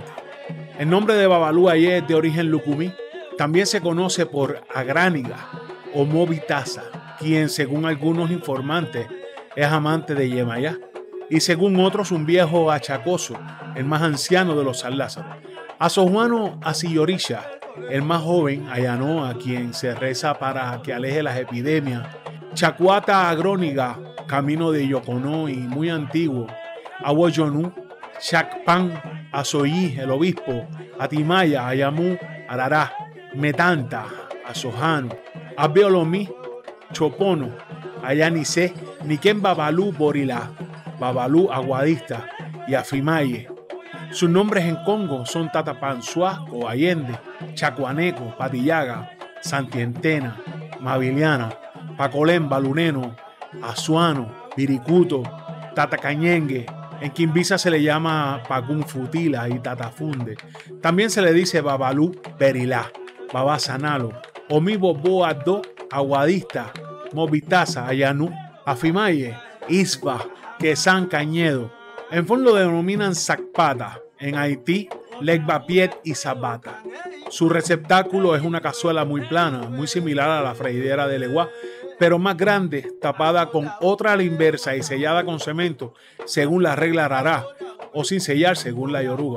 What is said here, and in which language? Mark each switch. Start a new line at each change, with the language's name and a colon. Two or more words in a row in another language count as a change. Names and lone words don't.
Spanish: El nombre de Babalú Ayé es de origen lucumí. También se conoce por Agrániga o Movitaza, quien según algunos informantes es amante de Yemayá y según otros un viejo achacoso, el más anciano de los San Lázaro. Asojuano Asiyorisha, el más joven, allanó a quien se reza para que aleje las epidemias. Chacuata Agróniga, camino de Yoconó y muy antiguo. Awoyonú, Chacpan, Asoyí, el obispo, Atimaya, Ayamú, Arará, Metanta, Asojano, Abeolomí, Chopono, Ayanicé, Niquén Babalú Borilá, Babalú Aguadista y Afimaye. Sus nombres en Congo son Tatapansuá o Allende, Chacuaneco, Patillaga, Santientena, Maviliana, Pacolén, Baluneno, Azuano, Viricuto, Tatacañengue. En Quimbiza se le llama Pacún Futila y Tatafunde. También se le dice Babalú Berilá, Babá Sanalo, Omi Boboa Do, Aguadista, Movitaza, Ayanú, Afimaye, Isba, Quesán, Cañedo. En fondo lo denominan Zacpata. En Haití, Legbapiet y Zabata. Su receptáculo es una cazuela muy plana, muy similar a la freidera de legua, pero más grande, tapada con otra a la inversa y sellada con cemento, según la regla rará, o sin sellar, según la yoruba.